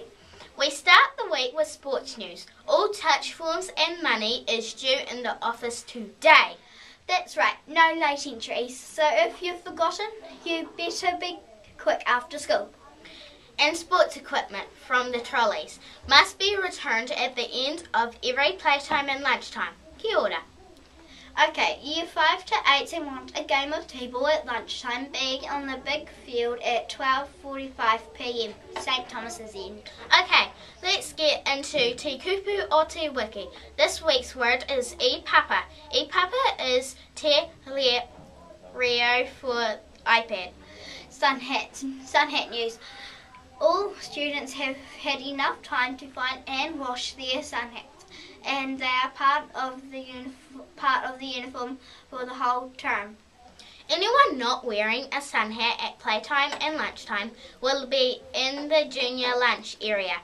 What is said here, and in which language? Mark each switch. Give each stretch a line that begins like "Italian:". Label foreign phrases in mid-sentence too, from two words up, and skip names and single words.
English: We start the week with sports news. All touch forms and money is due in the office today. That's right, no late entries, so if you've forgotten, you better be quick after school. And sports equipment from the trolleys must be returned at the end of every playtime and lunchtime.
Māori: Kia ora.
English: Okay, Year 5 to 8 want a game of t-ball at lunchtime, being on the big field at 12:45 p.m, St Thomas's End. Okay, let's get into
Māori: te kupu o te wiki.
English: This week's word is iPapa. iPapa is
Māori: te reo
English: for iPad. SunHat news. All students have had enough time to find and wash their SunHats, and they are part of the uniform for the whole term. Anyone not wearing a SunHat at playtime and lunchtime will be in the junior lunch area.